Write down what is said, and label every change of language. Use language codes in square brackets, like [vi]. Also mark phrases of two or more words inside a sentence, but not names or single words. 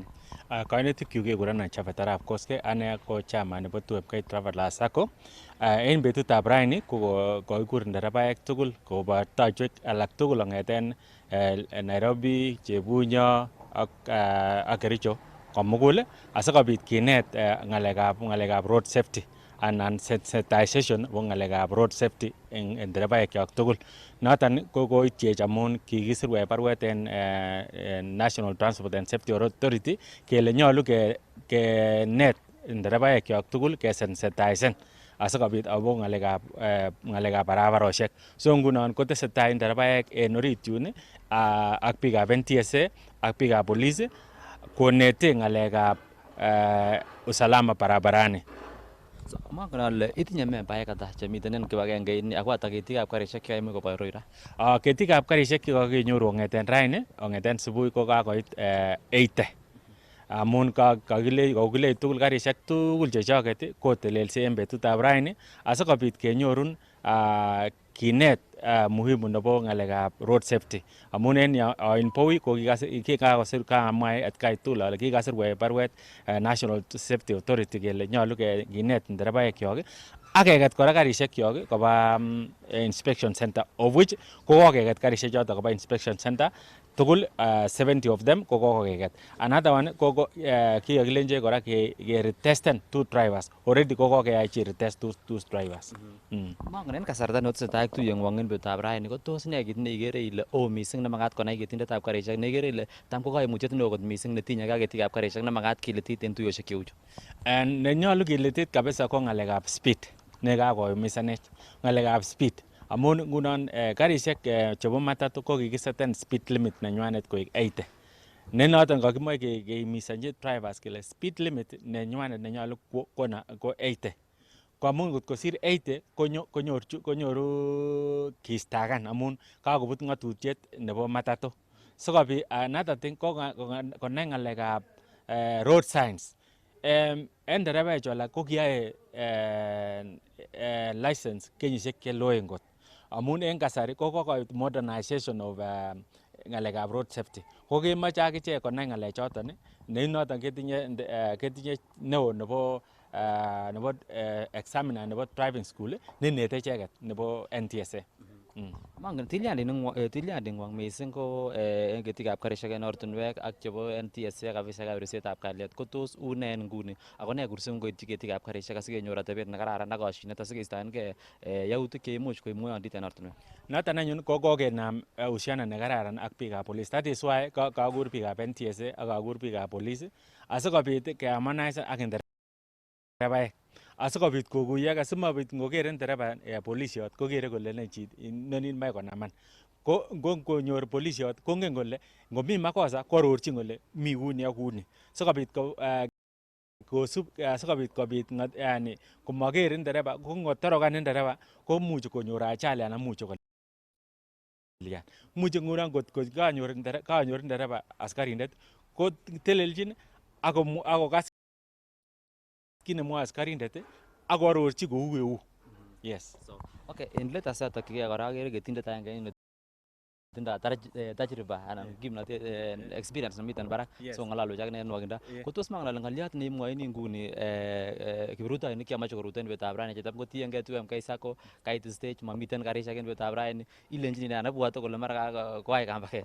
[kln] Kainutikyuk kekurenon Chafet Arap Koske, ane ko chama nebo 2MK Traveller Sacco. En betutab raini ko kokikur nderebaek tugul kobo tochwek alak tugul kong'eten Nairobi, Chebunyo ak Kericho komugul asikobit kinet ng'alekab [en] road safety [kln] anan sensitization nebo ng'alekab [en] road safety [kln] en nderebaekyok tugul. Noton ko koityech amun kikisirwech barwet en National Transport and Safety Authority kele nyolu kenet nderebaekyok tugul kesensitizen asikobit akobo ng'alekab barabarosiek. So ngunon kotesetai nderebaek en orit yun ak biikab NTSA ak biikab police konete ng'alekab usalama barabarani. Mongen ale itinye membaek ata chemiten en kibagenge ini ako ata ketikab karishek chekaimuch kobwa Roira? Ketikab karishek chekokenyoru kong'eten raini kong'eten subui ko kakoit 80 amun kokilei tugul karishek tugul chechoket kotelelsi en betutab raini asikobit kenyorun kinet muhimu nebo ng'alekab [en] road safety [kln] amun en in Bowi ko kikakosir kamwae atkai tugul ale kikasirwech barwet National Safety Authority kele nyolu kinet nderebaekyok ak keket kora karishekyok koba [en] inspection center of which [kln] ko kokeket karishek choto koba inspection center tugul [en] 70 of them [kln] ko kokeket. [en] Another one [kln] ko kikakilenjech kora keretesten [en] 2 drivers already [kln] ko kokeyachi [en] retest 2 drivers. [kln] Mongen en kasarta neotesetai ak tuyeng'wong en betutab raini ko tos ne kit neikere ile missing nemakat konai ketindetab karishek neikere ile tam ko koimutiet neo kot missing netinyegei ak ketikab karishek nemakat kiletit en tuiyosiek cheu chu? Nenyolu kiletit kabisa ko ng'alekab speed nekakoumisanech ng'alekab speed amun ngunon karishek chebo matatu ko kikiseten [en] speed limit [kln] nenywanet koik 80 ne noton kakimoche keimisonchi drivers kele [en] speed limit [kln] nenywanet nenyolu ko 80 ko amun ngot kosir 80 konyoru kiistakan amun kakobut ng'atutiet nebo matatu sikobit [en] another thing [kln] ko konai ng'alekab [en] road signs. [kln] En nderebaechu alak ko kiyoe license kenyisiek cheloen kot amun en kasari ko kokoit [en] modernization of [kln] ng'alekab [en] road safety [kln] ko kemoche akichek konai ng'alechoton ne noton ketinye neo nebo examiner nebo [en] driving school [kln] nenete icheket nebo NTSA. Mongen tilyanding'wong missing ko en ketikab karishek en ortinwek ak chebo NTSA ak afisaekab ribsetab kalyet ko tos une en nguni ako ne kursim koityi ketikab karishek asikenyor atebet nekararan ak koshinet asikeistoengei yautik cheimuch koib ng'oyondit en ortinwek? Noton anyun ko kokenam uhusiano nekararan ak biikab police. [en] That is why [kln] kakur biikab NTSA ak kakur biikab police asikobit keharmonise ak nderebaek asikobit kokuyo asimabit ngokere ndereba polisiot kokere kole inoni moe konaman ko ngonyor polisiot kongen kole ngomi makosa kwarorchin kole mi kuni ak kuni sikobit kosub sikobit kobit yani komaker ndereba ko ngotorokan ndereba komuch konyor ajali anan much kolyan much ngunon kot kanyor ndereba askarindet ko teleljin akokas kit nemwoe askarindet ak arorchi kou eu. Yes. [en] So, okay, [kln] en let asatokige kora akere ketindet agenge tindo tajriba anan kimnotet experience nemiten barak so ng'alaluch ak nwakindo ko tos mang'alal ng'oliot neimwoini nguni kiprutoinik chemoche koruto en betutab rani chetam kotiengei 2MK Sacco kait stage mamiten karisiek en betutab rani ilenjini anan ibwote kole mara koyai kambaket?